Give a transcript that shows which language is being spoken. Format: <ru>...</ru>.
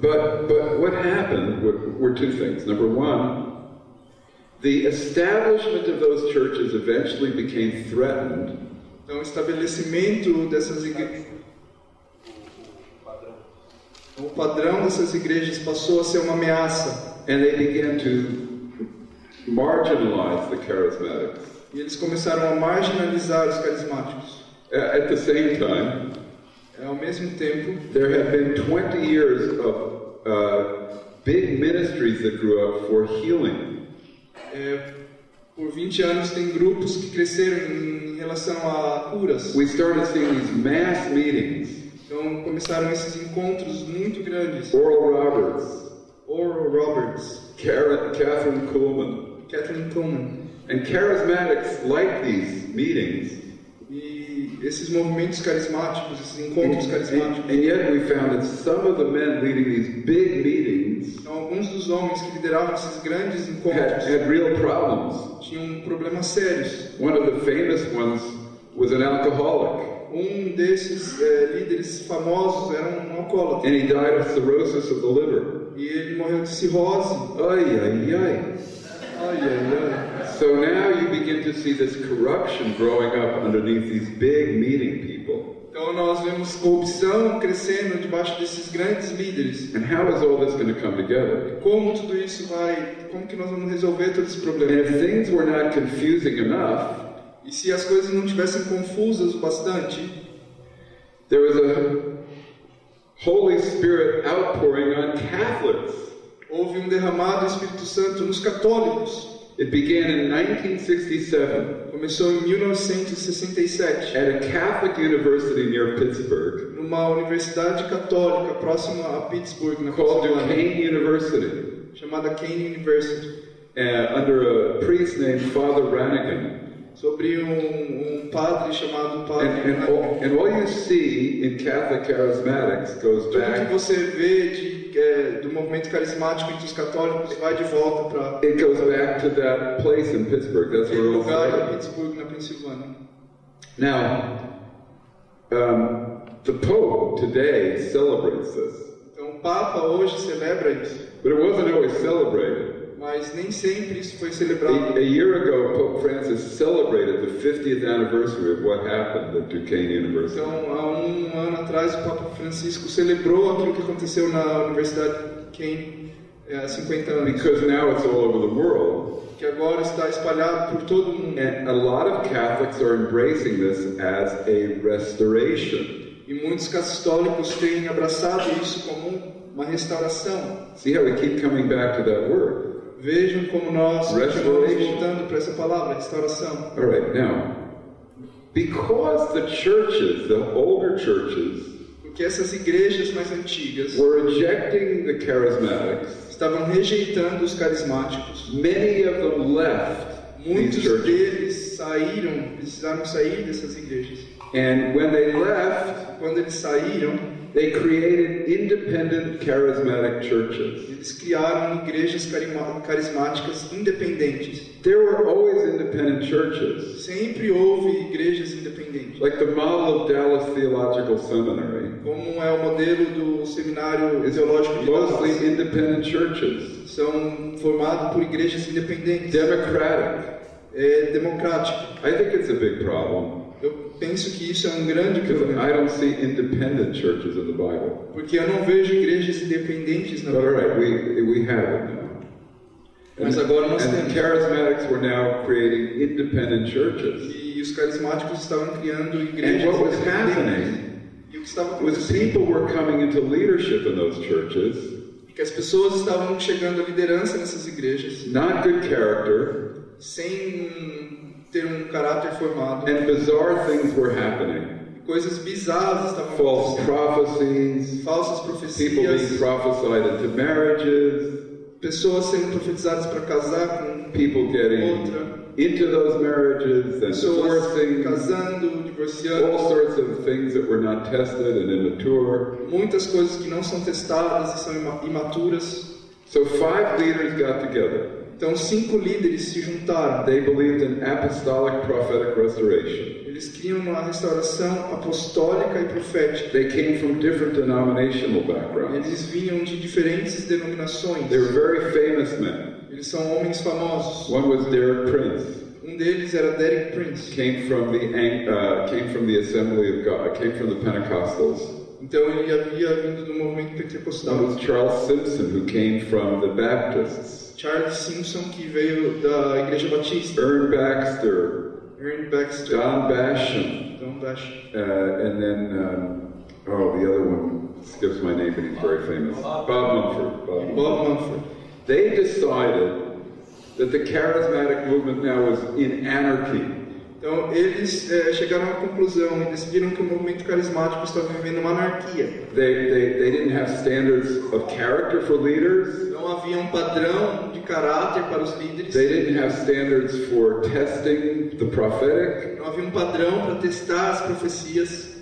<en>But what happened were two things. Number one, the establishment of those churches eventually became threatened.</en> <pt>Então, o estabelecimento dessas igrejas, o padrão dessas igrejas passou a ser uma ameaça.</pt> <en>And they began to marginalize the charismatics.</en> <pt>E eles começaram a marginalizar os carismáticos.</pt> <en>At the same time,</en> <pt>Ao mesmo tempo,</pt> <en>there have been 20 years of big ministries that grew up for healing.</en> <pt>Por 20 anos tem grupos que cresceram em relação a curas.</pt> <en>We started seeing these mass meetings.</en> <pt>Então começaram esses encontros muito grandes.</pt> <en>Oral Roberts,</en> <pt>Oral Roberts,</pt> <en>Catherine Kuhlman,</en> <pt>Catherine Coleman.</pt> <en>and charismatics like these meetings.</en> <pt>E esses movimentos carismáticos, esses encontros carismáticos.</pt> <en>And yet we found that some of the men leading these big meetings</en> <pt>Então, alguns dos homens que lideravam esses grandes encontros</pt> <en>had real problems.</en> <pt>tinham problemas sérios.</pt> <en>One of the famous ones was an alcoholic,</en> <pt>Desses líderes famosos era um alcoólatra.</pt> <en>and he died of cirrhosis of the liver.</en> <pt>E ele morreu de cirrose. Ay, ay, ay. Ai, ai, ai.</pt> <en>So now you begin to see this corruption growing up underneath these big meeting people.</en> <pt>Então nós vemos corrupção crescendo debaixo desses grandes líderes.</pt> <en>And how is all this going to come together?</en> <pt>Como tudo isso como que nós vamos resolver todo esse</pt> <en>And</en> <pt>problema?</pt> <en>if things were not confusing enough,</en> <pt>E se as coisas não tivessem confusas o bastante,</pt> <en>there was a Holy Spirit outpouring on Catholics.</en> <pt>houve derramado do Espírito Santo nos católicos.</pt> <en>It began in 1967</en> <pt>Começou em 1967,</pt> <en>at a Catholic university near Pittsburgh</en> <pt>numa universidade católica próxima a Pittsburgh, na</pt> <en>called</en> <pt>Pensilvânia,</pt> <en>Duquesne University,</en> <pt>chamada Kean University,</pt> <en>under a priest named Father Rannigan.</en> <pt>sobre um padre chamado Padre Rannigan.</pt> <en>And all you see in Catholic charismatics goes</en> <pt>Tudo que</pt> <en>back.</en> <pt>você vê do movimento carismático entre os católicos vai de volta para</pt> <en>It goes back to that place in Pittsburgh. That's where</en> <pt>aquele</pt> <en>it all</en> <pt>lugar em</pt> <en>started.</en> <pt>Pittsburgh, na Pensilvânia.</pt> <en>Now, the Pope today celebrates this,</en> <pt>Então o Papa hoje celebra isso,</pt> <en>but it wasn't always celebrated.</en> <pt>mas nem sempre isso foi celebrado.</pt> <en>A year ago, Pope Francis celebrated the 50th anniversary of what happened at Duquesne University.</en> <pt>Então, há um ano atrás, o Papa Francisco celebrou aquilo que aconteceu na Universidade Kean há 50 anos,</pt> <en>Because now it's all over the world,</en> <pt>que agora está espalhado por todo o mundo.</pt> <en>and a lot of Catholics are embracing this as a restoration.</en> <pt>E muitos católicos têm abraçado isso como uma restauração.</pt> <en>See how we keep coming back to that word?</en> <pt>Vejam como nós continuamos</pt> <en>Restoration.</en> <pt>voltando para essa palavra, restauração.</pt> <en>All right, now, because the churches, the older churches,</en> <pt>Porque essas igrejas mais antigas</pt> <en>were rejecting the charismatics,</en> <pt>estavam rejeitando os carismáticos.</pt> <en>many of them left these</en> <pt>Muitos</pt> <en>churches.</en> <pt>deles precisaram sair dessas igrejas.</pt> <en>And when they left,</en> <pt>Quando eles saíram,</pt> <en>they created independent charismatic churches.</en> <pt>eles criaram igrejas carismáticas independentes.</pt> <en>There were always independent churches,</en> <pt>Sempre houve igrejas independentes.</pt> <en>like the model of Dallas Theological Seminary,</en> <pt>Como é o modelo do Seminário Teológico de</pt> <en>mostly</en> <pt>Dallas.</pt> <en>independent churches,</en> <pt>São formados por igrejas independentes.</pt> <en>democratic.</en> <pt>É democrático.</pt> <en>I think it's a big problem,</en> <pt>Eu penso que isso é um grande</pt> <en>because</en> <pt>problema.</pt> <en>I don't see independent churches in the Bible.</en> <pt>Porque eu não vejo igrejas independentes na</pt> <en>But all</en> <pt>Bíblia.</pt> <en>right, we have it now.</en> <pt>Mas agora nós</pt> <en>And</en> <pt>temos.</pt> <en>charismatics were now creating independent churches.</en> <pt>E os carismáticos estavam criando</pt> <en>And</en> <pt>igrejas</pt> <en>what was</en> <pt>independentes.</pt> <en>happening</en> <pt>E o que estava</pt> <en>was</en> <pt>acontecendo</pt> <en>people were coming into leadership in those churches,</en> <pt>é que as pessoas estavam chegando à liderança nessas igrejas</pt> <en>not good character,</en> <pt>sem ter um caráter formado.</pt> <en>and bizarre things were happening.</en> <pt>Coisas bizarras estavam</pt> <en>False</en> <pt>acontecendo.</pt> <en>prophecies,</en> <pt>Falsas</pt> <en>people</en> <pt>profecias,</pt> <en>being prophesied into marriages,</en> <pt>pessoas sendo profetizadas para casar com</pt> <en>people getting</en> <pt>outra,</pt> <en>into those marriages and</en> <pt>pessoas</pt> <en>divorcing,</en> <pt>casando, divorciando,</pt> <en>all sorts of things that were not tested and immature.</en> <pt>muitas coisas que não são testadas e são imaturas.</pt> <en>So 5 leaders got together.</en> <pt>Então 5 líderes se juntaram.</pt> <en>They believed in apostolic prophetic restoration.</en> <pt>Eles criam uma restauração apostólica e profética.</pt> <en>They came from different denominational backgrounds.</en> <pt>Eles vinham de diferentes denominações.</pt> <en>They were very famous men.</en> <pt>Eles são homens famosos.</pt> <en>One was Derek Prince.</en> <pt>Deles era Derek Prince.</pt> <en>Came from the Assembly of God. Came from the Pentecostals.</en> <pt>Então ele havia vindo do movimento pentecostal.</pt> <en>One was Charles Simpson, who came from the Baptists.</en> <pt>Charles Simpson, que veio da Igreja Batista.</pt> <en>Ern Baxter. Ern Baxter. Don Basham. Don Basham. And then, the other one skips my name, but he's very famous. Bob Mumford. Bob Mumford. They decided that the charismatic movement now was in anarchy.</en> <pt>Então eles chegaram à conclusão e decidiram que o movimento carismático estava vivendo uma anarquia.</pt> <en>They didn't have standards of character for leaders.</en> <pt>Não havia um padrão de caráter para os líderes.</pt> <en>They didn't have standards for testing the prophetic.</en> <pt>Não havia um padrão para testar as profecias.</pt>